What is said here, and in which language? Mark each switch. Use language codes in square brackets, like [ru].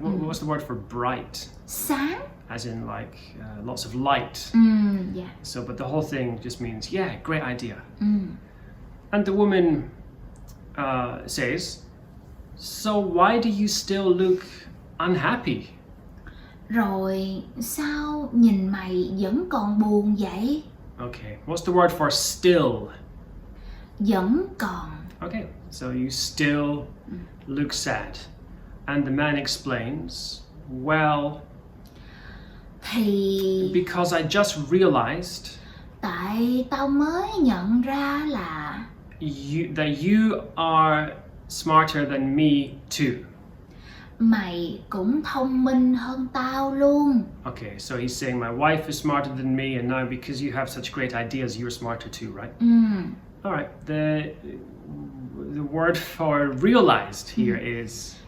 [en] What's the word for bright? [vi] Sáng. [en] As in like lots of light. [vi] Dạ. [en] So, but the whole thing just means, yeah, great idea. And the woman says, so why do you still look unhappy? [vi] Rồi sao nhìn mày vẫn còn buồn vậy? [en] Okay, what's the word for still? [vi] Vẫn còn. [en] Okay, so you still look sad. And the man explains, well, [vi] Thì [en] because I just realized [vi] tại tao mới nhận ra là [en] that you are smarter than me too. [vi] mày cũng thông minh hơn tao luôn. [en] Okay, so he's saying my wife is smarter than me, and now because you have such great ideas, you're smarter too, right? All right. The word for realized here is